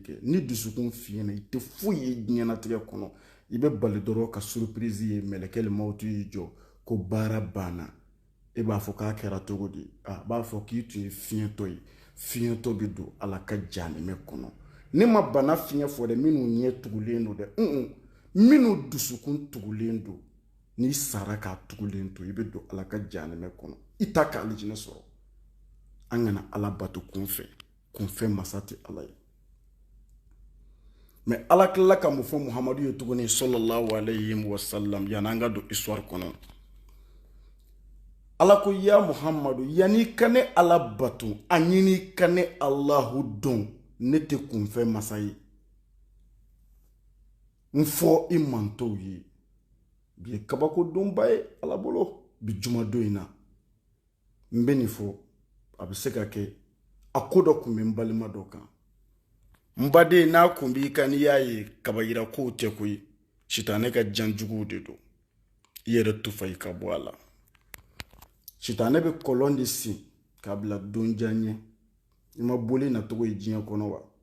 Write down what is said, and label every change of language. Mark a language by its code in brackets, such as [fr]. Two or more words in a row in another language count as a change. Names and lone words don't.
[bm] kɛ ni dusukun fiɲɛna i tɛ foyi ye diɲɛnatigɛ kɔnɔ i bɛ bali dɔrɔn ka surprise ye mɛlɛkɛ mawutu y'i jɔ ko baara banna e b'a fɔ k'a kɛra cogo di a b'a fɔ k'i tun ye fiɲɛtɔ ye fiɲɛtɔ bɛ don ala ka jahanɛmɛ kɔnɔ ne ma bana fiɲɛ fɔ dɛ minnu ɲɛ tugulen don dɛ minnu dusukun tugulen don n'i sara k'a tugulen to i bɛ don ala ka jahanɛmɛ kɔnɔ i ta ka alijinɛ sɔrɔ an kana ala bato kunfɛ masa tɛ ala ye mais ala tilala ka mun fɔ muhamadu ye tuguni [ar] صلى الله عليه وسلم [bm] yanni an ka don histoire kɔnɔ ala ko ya muhamadu yanni ka ne ala bato a ɲini ka ne alahu dɔn ne tɛ kunfɛ masa ye n fɔ i mantɔw ye bi ye kabako donba ye ala bolo bi jumadon in na n bɛ nin fɔ a bɛ se ka kɛ a ko dɔ kun bɛ n balima dɔ kan n baden n'a kun b'i kan n'i y'a ye kabayira kow tɛ koyi sitanɛ ka janjuguw de don i yɛrɛ tufa i ka bɔ a la sitanɛ bɛ kɔlɔn de sin k'a bila don jan ɲɛ i ma boli nacogo ye diɲɛ kɔnɔ wa